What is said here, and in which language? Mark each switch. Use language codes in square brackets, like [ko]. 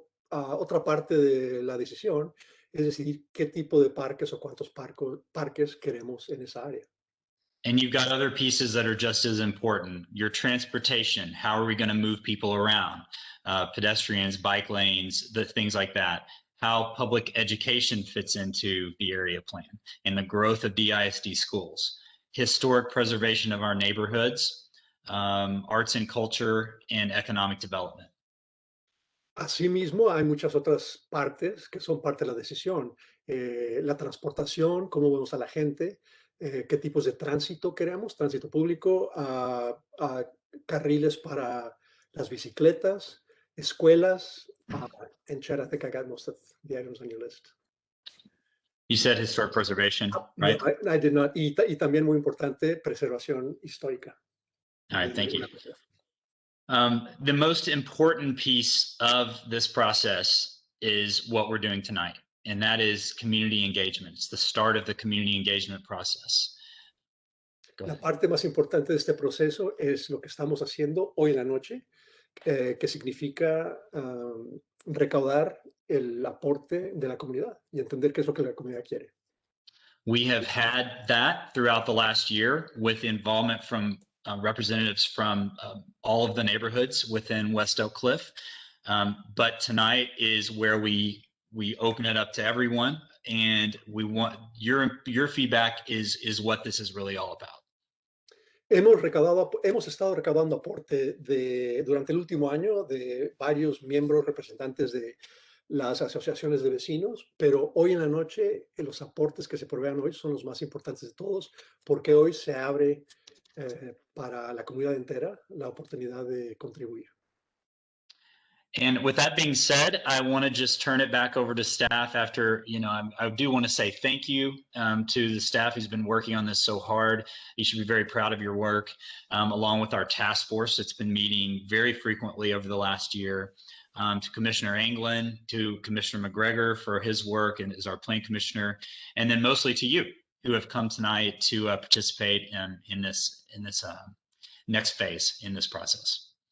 [es] Otra parte de la decisión es decidir qué tipo de parques o cuántos parques queremos en esa área. [en] And you've got other pieces that are just as important. Your transportation, how are we going to move people around? Pedestrians, bike lanes, things like that. How public education fits into the area plan and the growth of DISD schools. Historic preservation of our neighborhoods, arts and culture, and economic development. [es] Asimismo, hay muchas otras partes que son parte de la decisión. La transportación, cómo vemos a la gente, qué tipos de tránsito queremos, tránsito público, carriles para las bicicletas, escuelas, [en] and Chad, I think I got most of the items on your list. You said historic preservation, right? No, I did not. [es] Y también muy importante, preservación histórica. [en] All right, thank you. The most important piece of this process is what we're doing tonight, and that is community engagement. It's the start of the community engagement process. [es] La parte más importante de este proceso es lo que estamos haciendo hoy en la noche, que significa recaudar el aporte de la comunidad y entender qué es lo que la comunidad quiere. [en] We have had that throughout the last year with involvement from representatives from all of the neighborhoods within West Oak Cliff. But tonight is where we open it up to everyone, and we want your feedback is what this is really all about. [es] Hemos estado recaudando aporte durante el último año de varios miembros representantes de las asociaciones de vecinos, pero hoy en la noche los aportes que se provean hoy son los más importantes de todos, porque hoy se abre para la comunidad entera la oportunidad de contribuir. [en] And with that being said, I want to just turn it back over to staff after, I do want to say thank you to the staff who's been working on this so hard. You should be very proud of your work, along with our task force that's been meeting very frequently over the last year, to Commissioner Anglin, to Commissioner McGregor for his work and as our Plan Commissioner, and then mostly to you who have come tonight to participate in this next phase in this process.